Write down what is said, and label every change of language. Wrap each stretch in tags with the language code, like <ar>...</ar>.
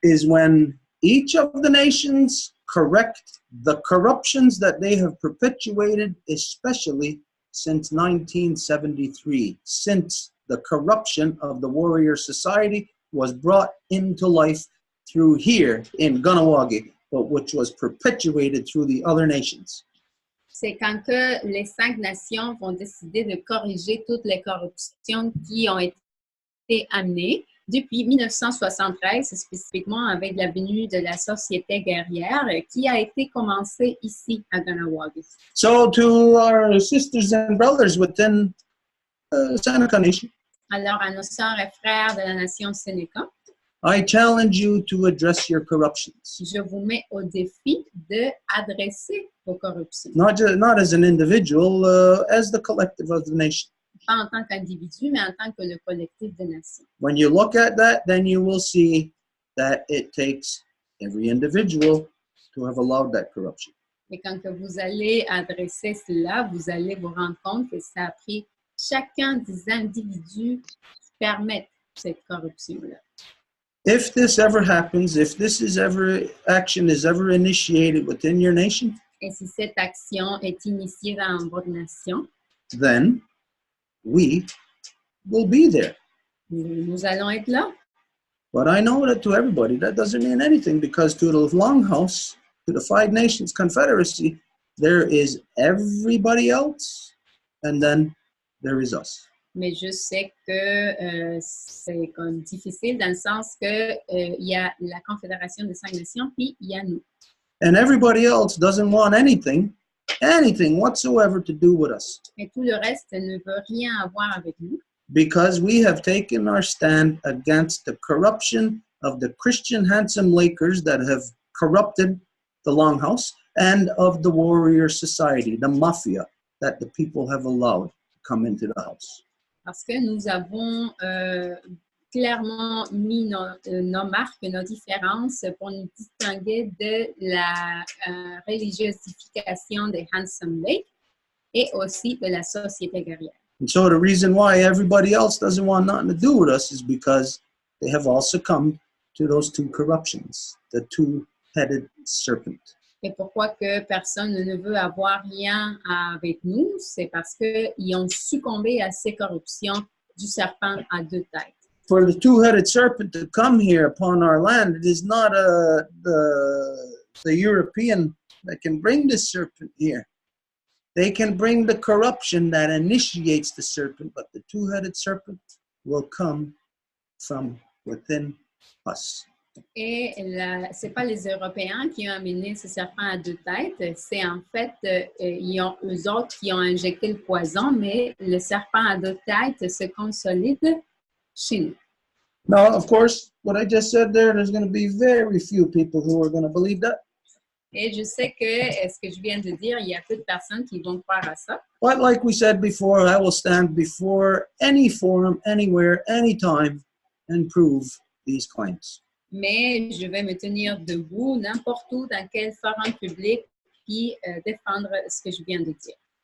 <en>is when each of the nations correct the corruptions that they have perpetuated, especially since 1973, since the corruption of the warrior society was brought into life through here in Ganawagi, but which was perpetuated through the other nations.</en> <fr>C'est quand que les 5 nations vont décider de corriger toutes les corruptions qui ont été amenées depuis 1973, spécifiquement avec la venue de la société guerrière qui a été commencée ici à Ganawagi.</fr> <en>So to our sisters and brothers within Seneca Nation,</en> <fr>Alors, à nos sœurs et frères de la nation Sénéca,</fr> <en>I challenge you to address your corruptions.</en> <fr>je vous mets au défi d'adresser vos corruptions.</fr> <en>Not as an individual, as the collective of the nation.</en> <fr>Pas en tant qu'individu, mais en tant que le collectif des nations.</fr> <en>When you look at that, then you will see that it takes every individual to have allowed that corruption.</en> <fr>Et quand que vous allez adresser cela, vous allez vous rendre compte que ça a pris chacun des individus qui permettent cette corruption-là.</fr> <en>If this ever happens, if this is ever action is ever initiated within your nation,</en> <fr>Et si cette action est initiée dans votre nation,</fr> <en>then we will be there.</en> <fr>nous allons être là.</fr> <en>But I know that to everybody, that doesn't mean anything, because to the Longhouse, to the 5 Nations Confederacy, there is everybody else, and then there is us.</en> <fr>Mais je sais que c'est comme difficile dans le sens que il y a la Confédération des 5 nations, puis il y a nous.</fr> <en>And everybody else doesn't want anything whatsoever to do with us,</en> <fr>Et tout le reste ne veut rien avoir avec nous.</fr> <en>because we have taken our stand against the corruption of the Christian handsome Lakers that have corrupted the Longhouse, and of the warrior society, the mafia that the people have allowed to come into the house.</en> <fr>Parce que nous avons clairement mis nos marques, nos différences pour nous distinguer de la religiosification des Handsome Lake et aussi de la société guerrière.</fr> <en>And so the reason why everybody else doesn't want nothing to do with us is because they have all succumbed to those 2 corruptions, the 2-headed serpent.</en> <fr>Et pourquoi que personne ne veut avoir rien avec nous, c'est parce qu'ils ont succombé à ces corruptions du serpent à 2 têtes.</fr> <en>For the 2-headed serpent to come here upon our land, it is not the European that can bring the serpent here. They can bring the corruption that initiates the serpent, but the 2-headed serpent will come from within us.</en> <fr>Et ce n'est pas les Européens qui ont amené ce serpent à 2 têtes, c'est en fait eux autres qui ont injecté le poison, mais le serpent à 2 têtes se consolide chez nous.</fr> <en>Now, of course, what I just said there's going to be very few people who are going to believe that.</en> <fr>Et je sais que ce que je viens de dire, il y a peu de personnes qui vont croire à ça.</fr> <en>But like we said before, I will stand before any forum, anywhere, anytime, and prove these claims.</en> <fr>Mais je vais me tenir debout n'importe où, dans quel forum public, puis défendre ce que je viens de dire.</fr>